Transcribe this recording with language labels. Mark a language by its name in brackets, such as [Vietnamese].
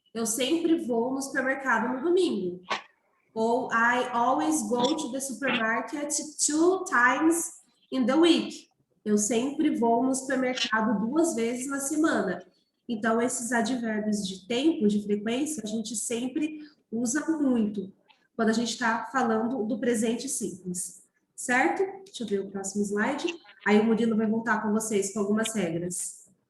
[Portuguese] Eu sempre vou no supermercado no domingo. [English] Ou I always go to the supermarket 2 times in the week. [Portuguese] Eu sempre vou no supermercado 2 vezes na semana. Então, esses advérbios de tempo, de frequência, a gente sempre usa muito quando a gente está falando do presente simples. Certo? Deixa eu ver o próximo slide. Aí o Murilo vai voltar com vocês com algumas regras.